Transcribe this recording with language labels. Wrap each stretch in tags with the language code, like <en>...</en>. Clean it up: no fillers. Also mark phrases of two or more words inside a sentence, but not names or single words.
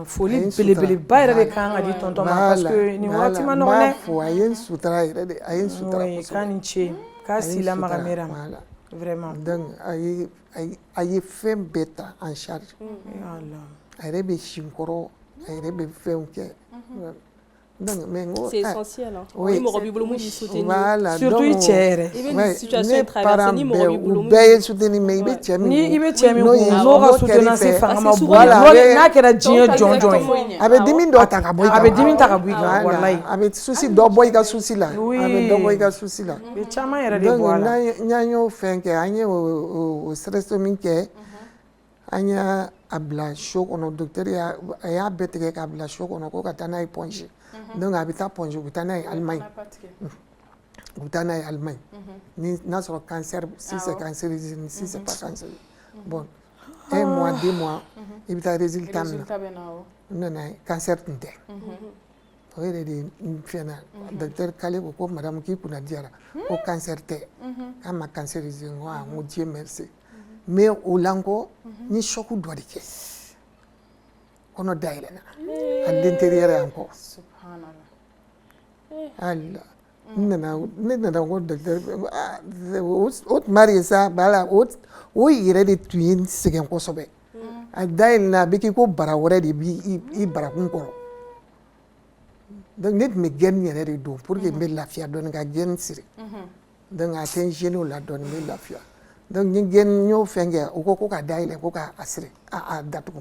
<bm>foli belebeleba yɛrɛ de kan ka di tonton ma</bm> <fr>parce que</fr> <bm>nin wagati ma nɔgɔn dɛ n b'a fo a ye n sutura yɛrɛ de a ye n sutura kosɛbɛ k'a ni ce k'a si lamaga mɛra ma vraiment donc a ye fɛn bɛɛ ta</bm> <fr>en charge</fr> <bm>a yɛrɛ bɛ sin kɔrɔ a yɛrɛ bɛ fɛnw kɛ</bm> <fr>donc mais c'est essentiel hein oui</fr> <bm>mɔgɔ b'i bolo mun b'i soutenir voilà surtout i cɛ yɛrɛ i bɛ nin situation traverser ni mɔgɔ b'i bolo u bɛɛ ye</bm> <fr>soutenir mais</fr> <bm>i bɛ cɛ min ni i bɛ cɛ min n'o ka soutenance fanga ma bon n'a kɛra diɲɛ jɔnjɔn ye a bɛ dimi dɔ ta ka bɔ i kan a bɛ dimi ta ka bɔ i kan walayi a bɛ souci dɔ bɔ i ka souci la a bɛ dɔ bɔ i ka souci la i bɛ caman yɛrɛ de bɔ a la donc n'an y'o fɛn kɛ an ye o stresstomie kɛ an y'a bila so kɔnɔ docteur a y'a bɛɛ tigɛ k'a bila so kɔnɔ ko ka taa n'a ye Ponge donc a bɛ taa Ponge u bɛ taa n'a ye Allemagne u bɛ taa n'a ye Allemagne ni n'a sɔrɔ cancer</bm> <fr>si c'est cancérigène si c'est pas cancérigène bon 1 mois 2 mois</fr> <bm>i bɛ taa résultat min na n nana ye cancer tun tɛ o yɛrɛ de n fɛnna docteur Kale ko madame k'i kunna diyara ko cancer tɛ k'a ma cancérigène n ko</bm> <fr>Dieu merci mais</fr> <bm>o la n kɔ n ye choc dɔ de kɛ kɔnɔ dayɛlɛnna</bm> <fr>à l'intérieur</fr> <bm>yan kɔ ala ne nana ko docteur o tuma de sa bala o yɛrɛ de tun ye n sɛgɛn kosɛbɛ a dayɛlɛnna a bɛ k'i ko bara wɛrɛ de b'i barakun kɔrɔ donc ne tun bɛ gɛni yɛrɛ de don</bm> <fr>pour que</fr> <bm>n bɛ lafiya dɔɔni ka gɛni siri donc a tɛ n gêner o la dɔɔni n bɛ lafiya donc ni gɛni n y'o fɛn kɛ o ko ka dayɛlɛ ko k'a siri a datugu</bm>